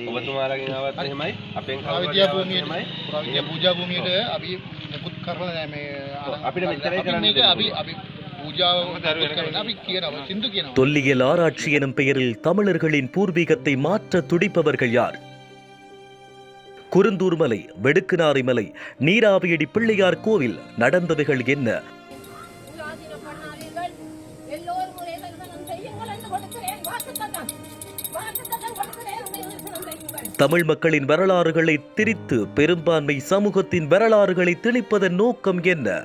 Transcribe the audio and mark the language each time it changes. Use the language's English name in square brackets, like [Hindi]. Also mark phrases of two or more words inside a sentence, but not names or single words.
[Sinhala] ඔබතුමාලගෙන් ආවත් එහෙමයි අපෙන් විද්‍යා පූජා භූමියට අපි මුකුත් කරලා නැහැ මේ අපිට මෙච්චරයි කරන්න අපි பூஜாව අපි කියනවා සින්දු කියනවා. [Tamil] தொல்லியல் ஆராய்ச்சி எனும் பெயரில் தமிழர்களின் பூர்வீகத்தை மாற்ற துடிப்பவர்கள் யார்? குருந்தூர் மலை, வெடுக்குநாரி மலை, நீராவியடி பிள்ளையார் கோவில் நடந்தவைகள் என்ன? தமிழ் மக்களின் வரலாறுகளை திரித்து பெரும்பான்மை சமூகத்தின் வரலாறுகளை திணிப்பதன் நோக்கம் என்ன?